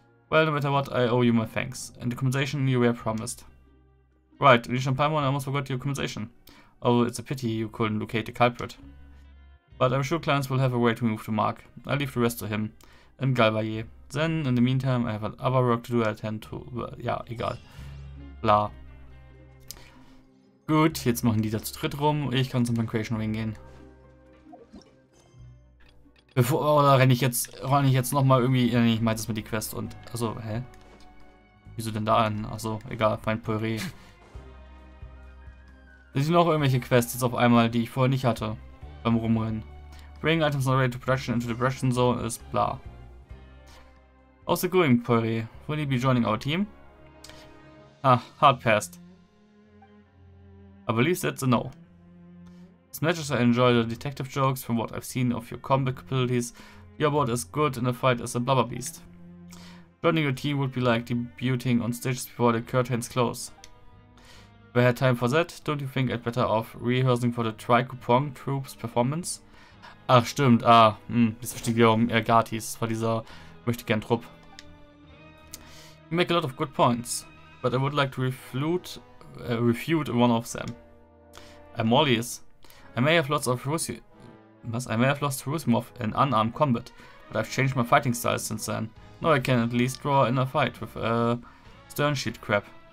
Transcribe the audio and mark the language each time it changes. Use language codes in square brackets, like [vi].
[en] Well, no matter what, I owe you my thanks, and the compensation you were promised. Right, Onisha and Paimon, I almost forgot your compensation. Oh, it's a pity you couldn't locate the culprit. But I'm sure clients will have a way to move the mark. I'll leave the rest to him. And Galvaye. Then, in the meantime, I have other work to do. I attend to... [de] ja, egal. Bla. Gut, jetzt machen die da zu dritt rum. Ich kann zum Pancreation Ring gehen. Oder renne ich jetzt nochmal irgendwie. Ja, nee, ich meinte es mit die Quest und. Also, hä? Wieso denn da an? Achso, egal, mein Püree. Sind noch irgendwelche Quests jetzt auf einmal, die ich vorher nicht hatte? Beim Rumrennen. [en] Bring items not ready to production into the production zone [de] ist bla. [en] How's it going, Püree? Will you be joining our team? Ah, hard passed. I believe that's a no. As much as I enjoy the detective jokes from what I've seen of your combat abilities, you're about as good in a fight as a blubber beast. Joining your team would be like debuting on stage before the curtains close. If I had time for that, don't you think I'd better off rehearsing for the Tri-Coupon Troops performance? [de] Ach stimmt, das verstehe ich um Gatis, das war dieser möchte gern Trupp. [en] You make a lot of good points, but I would like to refute one of them. I'm all ears. I may have lost Rusimov in unarmed combat, but I've changed my fighting style since then. Now I can at least draw in a fight with a stern shield crab.